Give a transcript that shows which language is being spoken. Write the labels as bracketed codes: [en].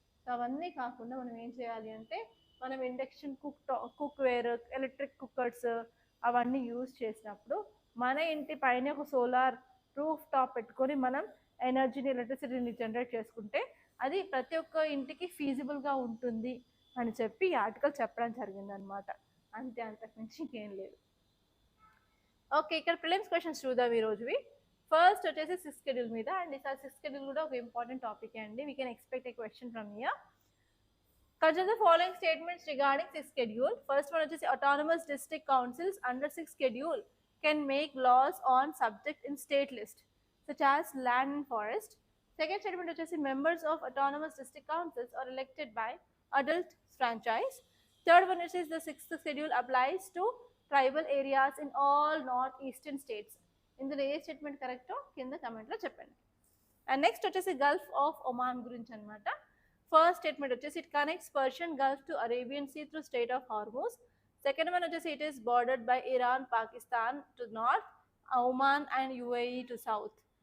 [te] So అవన్నీ కాకుండా మనం ఏం చేయాలి అంటే మనం induction cook wear, electric cookers అవన్నీ యూజ్ చేసినప్పుడు మన ఇంటి పైన ఒక సోలార్ రూఫ్ టాప్ పెట్టుకొని మనం ఎనర్జీని, ఎలక్ట్రిసిటీని జనరేట్ చేసుకుంటే అది ప్రతి ఒక్క ఇంటికి ఫీజిబుల్గా ఉంటుంది అని చెప్పి ఈ ఆర్టికల్ చెప్పడం జరిగిందనమాట. అంతే, అంతకుమించి ఇంకేం లేదు. ఓకే, ఇక్కడ ప్రిలిమ్స్ క్వశ్చన్స్ చూద్దాం ఈ రోజువి. ఫస్ట్ వచ్చేసి సిక్స్ షెడ్యూల్ మీద, అండ్ ఈసారి సిక్స్ షెడ్యూల్ కూడా ఒక ఇంపార్టెంట్ టాపిక్ అండి. [en] We can expect a question from here. Consider the following statements regarding sixth schedule. First one is autonomous district councils under sixth schedule can make laws on subject in state list such as land and forest. Second statement is members of autonomous district councils are elected by adult franchise. Third one is the sixth schedule applies to tribal areas in all northeastern states. [te] ఇందులో ఏ statement కరెక్టో కింద కమెంట్లో చెప్పండి. And next వచ్చేసి Gulf of Oman గురించి అనమాట. [en] First statement వచ్చేసి it connects Persian Gulf to Arabian Sea through strait of Hormuz. Second one వచ్చేసి it is bordered by Iran, Pakistan to north, Oman and UAE to south.